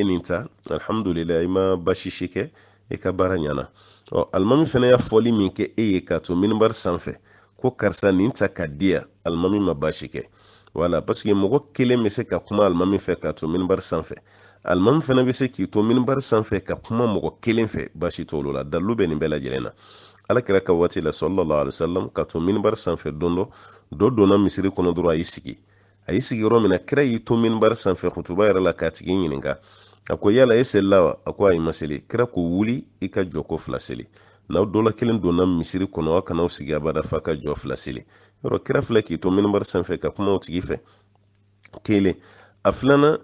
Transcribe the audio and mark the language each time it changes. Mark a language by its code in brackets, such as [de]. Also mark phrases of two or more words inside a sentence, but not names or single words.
[bm] nin ta alhamdulillah i ma basi si kɛ i ka baara ɲɛna alimami fana y'a fɔli min kɛ e ye k'a to minibari sanfɛ ko karisa nin ta ka di yan alimami ma basi kɛ wala [fr] parce que [bm] mɔgɔ kelen bɛ se ka kuma alimami fɛ k'a to minibari sanfɛ alimami fana bɛ se k'i to minibari sanfɛ ka kuma mɔgɔ kelen fɛ basi t'olu la dalilu bɛ nin bɛɛ lajɛlen na alakira ka waati la [ar] صلى الله عليه وسلم [bm] ka to minibari sanfɛ don dɔ donna misiri kɔnɔ dɔrɔn a y'i sigi yɔrɔ min na kira y'i to minibari sanfɛ kutuba yɛrɛ la k'a tigi ɲininka a ko yala e selila wa a ko ayi ma seli kira ko wuli i ka jɔ ko fila seli n'aw dɔla kelen donna misiri kɔnɔ aw kana aw sigi abada fa ka jɔ fila seli yɔrɔ kira filɛ k'i to minibari sanfɛ ka kuma o tigi fɛ kelen a filanan